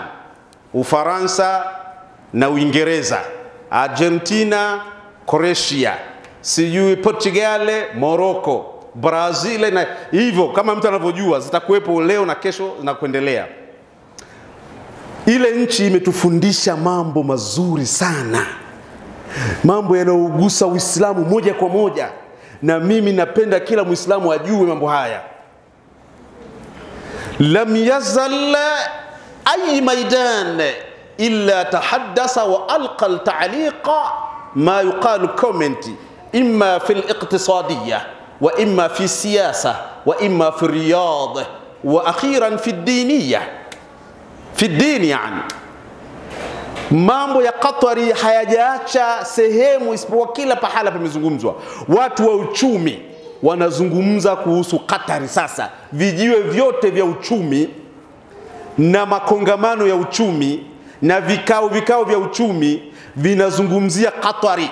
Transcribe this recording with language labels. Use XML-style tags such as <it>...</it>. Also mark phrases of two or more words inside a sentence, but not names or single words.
<sw>Ufaransa na Uingereza, Argentina Croatia, sijui Portugal, Morocco, Brazil na hivyo kama mtu anavyojua zitakuwepo leo na kesho na kuendelea. Ile nchi imetufundisha mambo mazuri sana, mambo yanayogusa Uislamu moja kwa moja, na mimi napenda kila Muislamu ajue mambo haya.</sw> <ar>لم يزل أي ميدان إلا تحدث وألقى التعليقة ما يقال comment إما في الاقتصادية وإما في السياسة وإما في الرياضة وأخيرا في الدينية في الدين.</ar> <sw>Yani mambo ya Qatari hayajaacha sehemu isipokuwa kila pahala pamezungumzwa. Watu wa uchumi wanazungumza kuhusu Qatari sasa. Vijiwe vyote vya uchumi na makongamano ya uchumi na vikao vya uchumi vinazungumzia Qatari.</sw>